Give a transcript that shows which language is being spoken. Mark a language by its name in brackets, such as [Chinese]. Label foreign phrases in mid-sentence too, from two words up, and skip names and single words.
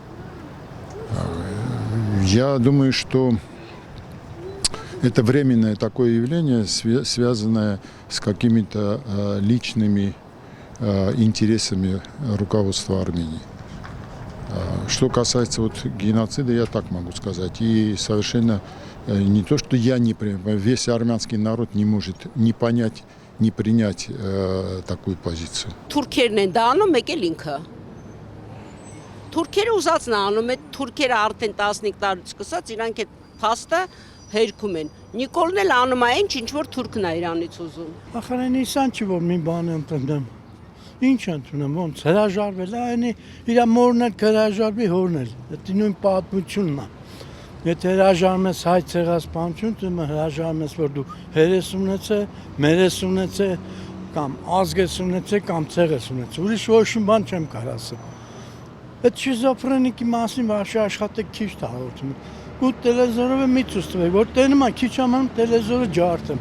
[Russian] Я думаю, что это временное такое явление, связанное с какими-то личными интересами руководства Армении. Что касается геноцида, я так могу сказать. И совершенно не то, что я не понимаю, весь армянский народ не может не понять, не принять такую позицию. [Armenian] Թուրքերը ուզածն անում է, թուրքերը արդեն 15 տարուց սկսած իրանք այդ փաստը հերքում են։ Նիկոլն էլ անում է ինչ որ թուրքն է Իրանից ուզում։ Ախր ինքան չի որ մի բան ընդդեմ։ Ինչ ընդունում, ոնց հրաժարվել է, այնի իր մորն էլ հրաժարվի հորն էլ։ Դա նույն պատմությունն է։ Եթե հրաժարում ես հայ ցեղասպանություն, դու հրաժարում ես որ դու հերես ունեցե, մերես ունեցե, կամ ազգես ունեցե, կամ ցեղես ունեցե։ Ուրիշ ոչ մի բան չեմ կարող ասել։ Այդ շիզոֆրենիկի մասին վարշի աշխատեք քիչ հաղորդում։ Ու տելեզորով մի ցույց տվեք, որ տենում է քիչ ամեն տելեզորը ջարդեմ։